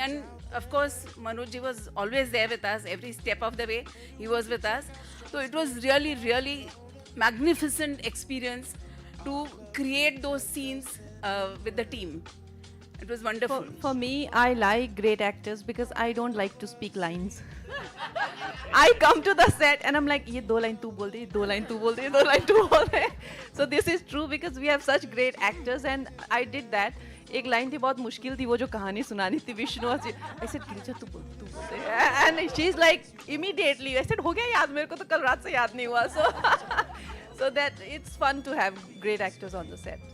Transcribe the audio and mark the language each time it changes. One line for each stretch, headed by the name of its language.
English: And of course, Manoj ji was always there with us. Every step of the way, he was with us. So it was really, really magnificent experience to create those scenes with the team. It was wonderful. For me, I like great actors because I don't like to speak lines. I come to the set and I'm like,
Hindi: ये 2 line तू बोल दे, ये 2 line तू बोल दे, ये 2 line तू बोल दे.
English: So this is true because we have such great actors and I did that.
Hindi: एक लाइन थी बहुत मुश्किल थी, वो जो कहानी सुनानी थी विष्णु.
English: I said
Hindi: गिरिजा तू बोल दे.
English: And she's like immediately. I said
Hindi: हो गया याद, मेरे को तो कल रात से याद नहीं हुआ.
English: So that it's fun to have great actors on the set.